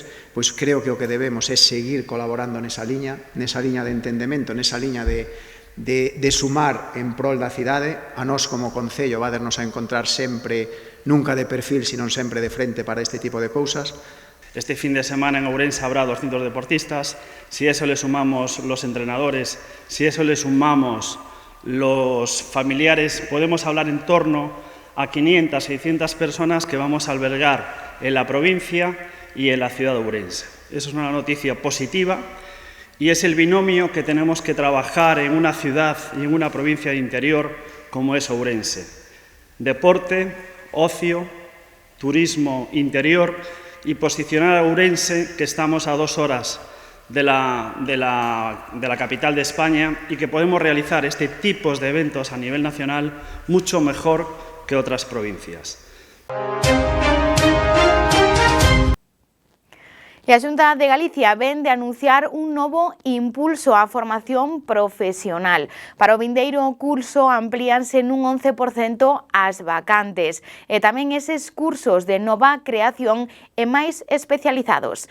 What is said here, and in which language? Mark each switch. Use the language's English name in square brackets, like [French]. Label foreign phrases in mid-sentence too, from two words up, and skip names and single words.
[Galician] Pois creo que o que debemos é seguir colaborando nesa liña de entendemento, nesa liña de sumar en prol da cidade. A nós como Concello vadernos a encontrar sempre, nunca de perfil, sino sempre de frente para este tipo de cousas. [Spanish] Este fin de semana en Ourense habrá 200 deportistas. Si a eso le sumamos los entrenadores, si a eso le sumamos los familiares, podemos hablar en torno a 500, 600 personas que vamos a albergar en la provincia y en la ciudad de Ourense. Eso es una noticia positiva y es el binomio que tenemos que trabajar en una ciudad y en una provincia de interior como es Ourense. Deporte, ocio, turismo interior y posicionar a Ourense, que estamos a 2 horas de la capital de España y que podemos realizar este tipo de eventos a nivel nacional mucho mejor que otras provincias. [Galician] E a Xunta de Galicia ven de anunciar un novo impulso á formación profesional. Para o vindeiro curso amplíanse nun 11% as vacantes e tamén eses cursos de nova creación e máis especializados.